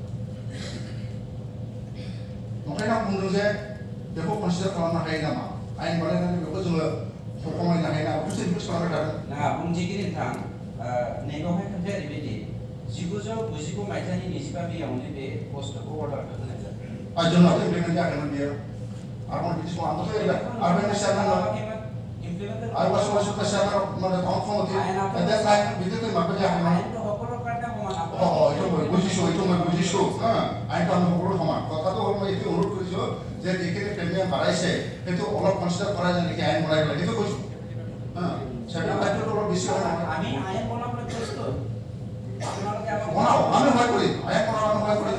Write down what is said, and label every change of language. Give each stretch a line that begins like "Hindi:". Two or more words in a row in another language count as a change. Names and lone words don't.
Bodo: ओंखायनो आं बुंदों जे बेखौ कनसिडार खालामनो हायो नामा, आयेन बानायनानै बेखौ जोङो खमायनो हायो नामा, बेखौसो रिकुवेस्ट खालामबाय थादों। नङा, बुंथिगिरि नोंथां, नैबेवहाय खोथाया ओरैबायदि 1999 मायथाइनि 25 मेआवनो बे पस्टखौ अर्डारखौ होनाय जादों। जोंनाथ' इमप्लिमेन्ट जायाखैमोन बेयो, आरो बिदि समाव आंथ' आरबान चेयारमेन
English: I was also the chairman of the town committee. At that time, we didn't make it happen.
Assamese: Oh, itu মই বুজিছো। আইনটো আমি সকলো সমান। কথাটো হ'ল মই এইটো অনুৰোধ কৰিছোঁ যে যিখিনি প্ৰিমিয়াম বাঢ়াইছে সেইটো অলপ কনচিডাৰ কৰা যায় নেকি, আইন বনাই পেলাই, সেইটো কৈছোঁ। চেণ্ট্ৰেল দায়িত্বটো অলপ বেছি হয় নহয়। আমি আইন বনাবলৈ প্ৰস্তুত। বনাও, আমি সহায় কৰিম, আইন বনাও আমি সহায় কৰিম।